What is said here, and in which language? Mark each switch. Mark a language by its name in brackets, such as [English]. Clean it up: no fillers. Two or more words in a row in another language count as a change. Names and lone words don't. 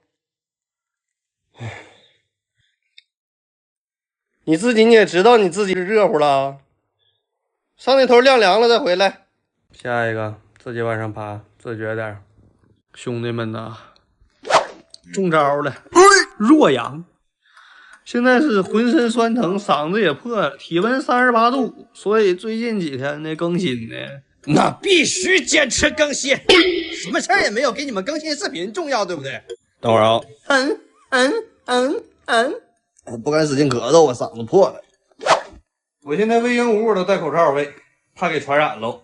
[Chinese] 你自己你也知道你自己是热乎了，上那头晾凉了再回来。下一個自己往上爬，自觉點。兄弟們吶，中招了，弱阳。現在是渾身酸疼，嗓子也破了，體溫38度，所以最近幾天呢更新呢，那必須堅持更新。什麼事兒也沒有，給你們更新視頻重要，對不对？等會兒啊，我不敢使勁咳嗽，我嗓子破了。我現在餵鸚鵡我都戴口罩餵，怕給傳染嘍。